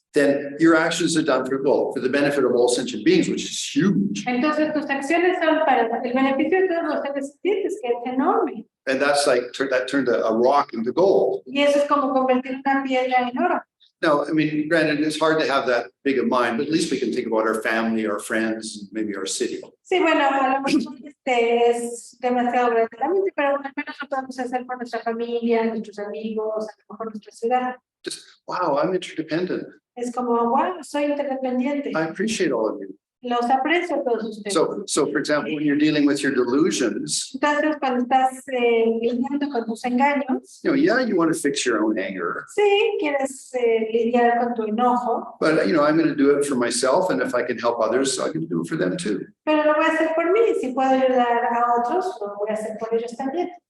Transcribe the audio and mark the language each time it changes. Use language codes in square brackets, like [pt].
[en] then your actions are done for the benefit of all sentient beings, which is huge. [es] entonces tus acciones son para el beneficio de todos los seres vivientes, que es enorme. [en] And that's like that turned a rock into gold. [es] Y eso es como convertir una piedra en oro. [en] Now, I mean, granted, it's hard to have that big of mind, but at least we can think about our family, our friends, maybe our city. [es] Sí, bueno, a lo mejor es demasiado grande la mente, pero al menos lo podemos hacer por nuestra familia, nuestros amigos, a lo mejor nuestra ciudad. [en] Just, wow, I'm interdependent. [es] Es como, wow, soy interdependiente. [en] I appreciate all of you. [es] Los aprecio a todos ustedes. [en] So for example, when you're dealing with your delusions, [es] Entonces, cuando estás lidiando con tus engaños, [en] yeah, you want to fix your own anger, [es] sí, quieres lidiar con tu enojo, [en] but I'm going to do it for myself, and if I can help others, I can do it for them too. [es] pero lo voy a hacer por mí. Si puedo ayudar a otros, lo voy a hacer por ellos también.